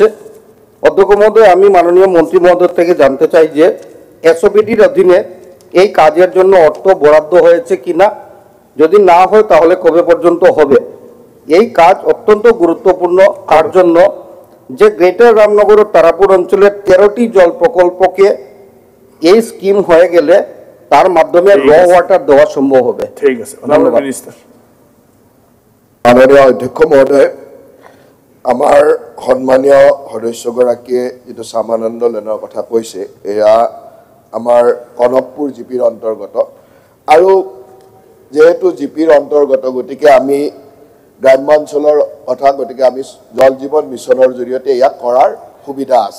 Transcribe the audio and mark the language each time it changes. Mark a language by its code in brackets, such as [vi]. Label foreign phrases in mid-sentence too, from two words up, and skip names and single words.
[bn] অধ্যক্ষ মহোদয়, আমি মাননীয় মন্ত্রী মহোদয় থেকে জানতে চাই যে SOPDর অধীনে এই কাজের জন্য অর্থ বরাদ্দ হয়েছে কিনা, যদি না হয় তাহলে কবে পর্যন্ত হবে। এই কাজ অত্যন্ত গুরুত্বপূর্ণ, তার জন্য যে গ্রেটার রামনগর ও তারাপুর অঞ্চলের 13টি জল প্রকল্পকে এই স্কিম হয়ে গেলে তার মাধ্যমে [en] raw water [bn] দেওয়া সম্ভব হবে। ঠিক আছে, ধন্যবাদ। [as] মাননীয় অধ্যক্ষ মহোদয়, আমাৰ সন্মানীয় সদস্যগৰাকীয়ে যিটো শ্যামানন্দ লেনৰ কথা কৈছে এয়া আমাৰ কনকপুৰ জিপিৰ অন্তৰ্গত, আৰু যেহেতু জিপিৰ অন্তৰ্গত গতিকে আমি গ্ৰাম্যাঞ্চলৰ কথা, গতিকে আমি জল জীৱন মিছনৰ জৰিয়তে ইয়াক কৰাৰ সুবিধা আছে।